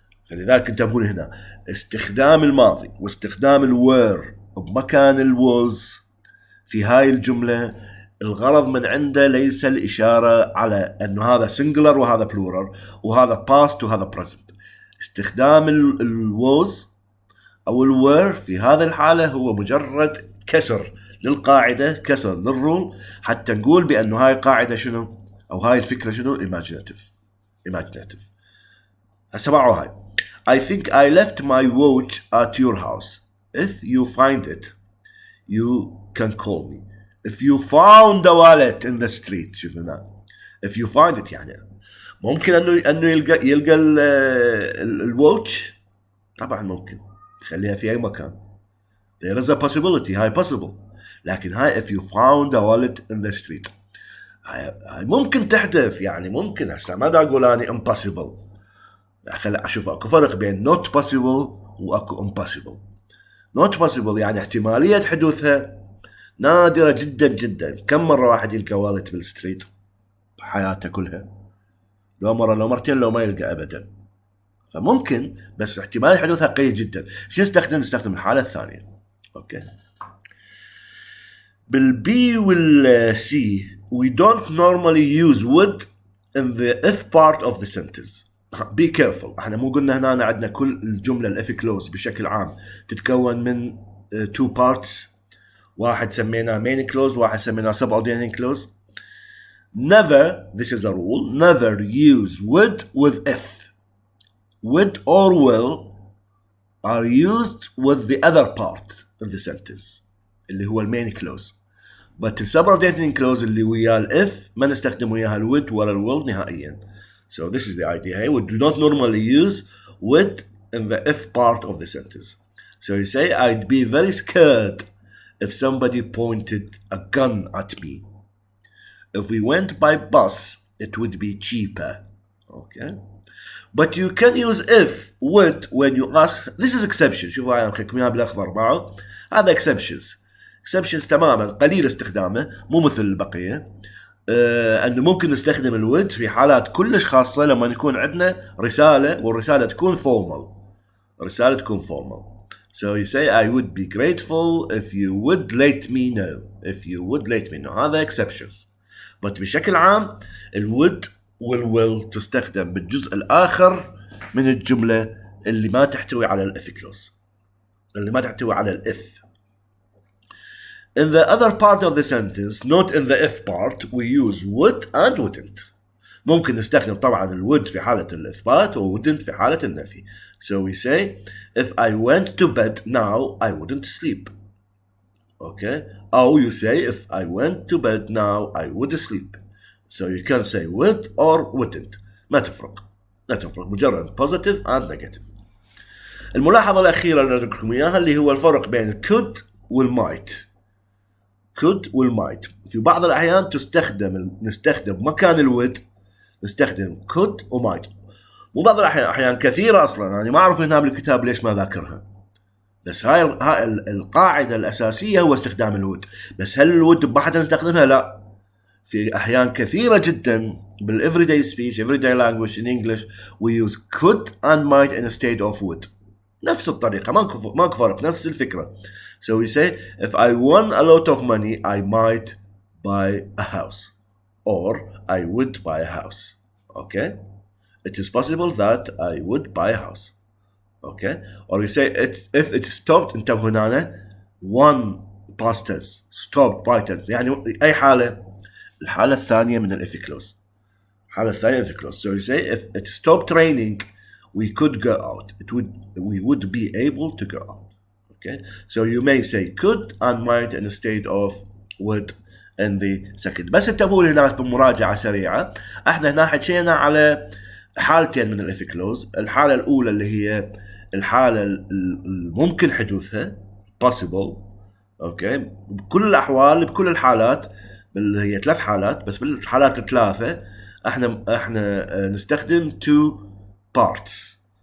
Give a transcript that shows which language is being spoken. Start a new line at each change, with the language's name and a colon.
Arabic: فلذلك انتبهوا هنا، استخدام الماضي واستخدام الوير بمكان الوز في هاي الجملة، الغرض من عنده ليس الإشارة على أنه هذا سنجلر وهذا بلورال وهذا باست وهذا بريزنت. استخدام الوز أو الوير في هذا الحالة هو مجرد كسر للقاعدة، كسر للرول، حتى نقول بأنه هاي القاعدة شنو أو هاي الفكرة شنو imaginative. هسه معوا هاي.
English: I think I left my watch at your house. If you find it, you can call me. If you found a wallet in the street.
Arabic: شوف هنا.
English: If you find it
Arabic: يعني ممكن انه يلقى الواتش. طبعا ممكن خليها في اي مكان.
English: There is a possibility.
Arabic: هاي
English: possible.
Arabic: لكن هاي
English: if you found a wallet in the street.
Arabic: هاي ممكن تحدث، يعني ممكن. هسه ما دا اقول اني impossible. خلي اشوف اكو فرق بين not possible واكو impossible. not possible يعني احتمالية حدوثها نادرة جدا جدا. كم مرة واحد يلقى والت بالستريت بحياته كلها؟ لو مرة لو مرتين لو ما يلقى ابدا. فممكن، بس احتمال حدوثها قليل جدا. شو نستخدم الحالة الثانية. اوكي. بالبي والسي
English: we don't normally use would in the if part of the sentence. be careful.
Arabic: احنا مو قلنا هنا عندنا كل الجملة الاف كلوز بشكل عام تتكون من two parts، واحد سميناه main clause واحد سميناه subordinating clause.
English: Never, this is a rule, never use would with if. Would or will are used with the other part in the sentence
Arabic: اللي هو
English: main clause. But the subordinating clause
Arabic: اللي وياه
English: if
Arabic: ما نستخدم وياها الwould ولا الwill نهائيا.
English: So this is the idea here. We do not normally use would in the if part of the sentence. So you say, I'd be very scared if somebody pointed a gun at me. If we went by bus, it would be cheaper. Okay. But you can use if, would, when you ask. This is exception.
Arabic: شوفوا هاي مخكميها بالأخضر معه. هذا exceptions. exceptions تماما قليل استخدامه، مو مثل البقية. أنه ممكن نستخدم الود في حالات كلش خاصة، لما يكون عندنا رسالة والرسالة تكون formal. رسالة تكون formal.
English: So you say, I would be grateful if you would let me know. If you would let me know. هذا exceptions. But
Arabic: بشكل عام الwould والwill تستخدم بالجزء الآخر من الجملة اللي ما تحتوي على الإف كلوز، اللي ما تحتوي على الإف.
English: In the other part of the sentence, not in the if part, we use would and wouldn't.
Arabic: ممكن نستخدم طبعا الwould في حالة الإثبات و wouldn't في حالة النفي.
English: So we say, if I went to bed now, I wouldn't sleep. Okay? Or you say, if I went to bed now, I would sleep. So you can say would or wouldn't.
Arabic: ما تفرق.
English: مجرد positive and negative.
Arabic: الملاحظة الأخيرة اللي أذكركم إياها اللي هو الفرق بين could والmight. could والmight. في بعض الأحيان نستخدم مكان الwould نستخدم could وmight. مو بعض الأحيان كثيرة أصلا يعني ما أعرف هنا بالكتاب ليش ما ذاكرها. بس هاي القاعدة الأساسية هو استخدام الwould. بس هل الwould بحد نستخدمها؟ لا. في أحيان كثيرة جدا
English: بالeveryday speech, everyday language in English we use could and might instead of would.
Arabic: نفس الطريقة، ماكو فرق، نفس الفكرة.
English: So we say, if I won a lot of money, I might buy a house. Or I would buy a house. Okay? It is possible that I would buy a house. Okay? Or we say, if it stopped,
Arabic: انتبهوا هنا,
English: one past tense, stopped by tense.
Arabic: يعني أي حالة؟ الحالة الثانية من الإف كلوز. الحالة الثانية من الإف كلوز.
English: So we say, if it stopped raining, we could go out. We would be able to go out. Okay, so you may say could and might instead of would in the second.
Arabic: بس انتبهوا هناك بمراجعة سريعة، احنا هنا حكينا على حالتين من الإف كلوز. الحالة الأولى اللي هي الحالة الممكن حدوثها possible. اوكي، بكل الاحوال بكل الحالات، اللي هي 3 حالات بس، بالحالات الثلاثة احنا نستخدم two parts.